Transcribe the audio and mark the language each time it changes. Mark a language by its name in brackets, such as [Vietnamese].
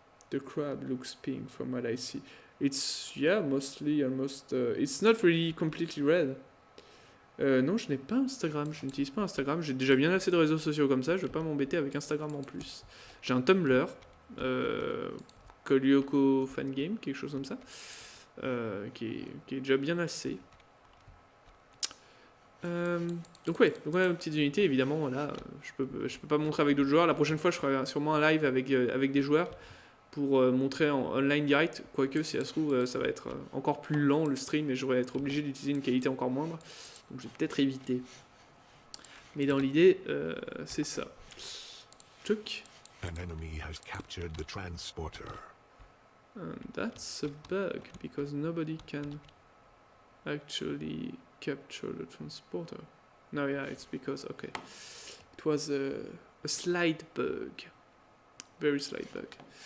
[English] The crab looks pink from what I see. It's, mostly, almost... it's not really completely red. [French] Non, je n'ai pas Instagram, je n'utilise pas Instagram. J'ai déjà bien assez de réseaux sociaux comme ça, je vais pas m'embêter avec Instagram en plus. J'ai un Tumblr, Lyoko Fangame, quelque chose comme ça, qui est déjà bien assez. Donc ouais, donc ouais, petites unités évidemment. Voilà, je peux pas montrer avec d'autres joueurs. La prochaine fois, je ferai sûrement un live avec des joueurs pour montrer en online direct. Quoique, si ça se trouve, ça va être encore plus lent le stream et j'aurais être obligé d'utiliser une qualité encore moindre. Donc je vais peut-être éviter. Mais dans l'idée, c'est ça. Tuc. [English] An enemy has captured the transporter. And that's a bug because nobody can actually capture the transporter. No, yeah, it's because okay, it was a slight bug, very slight bug.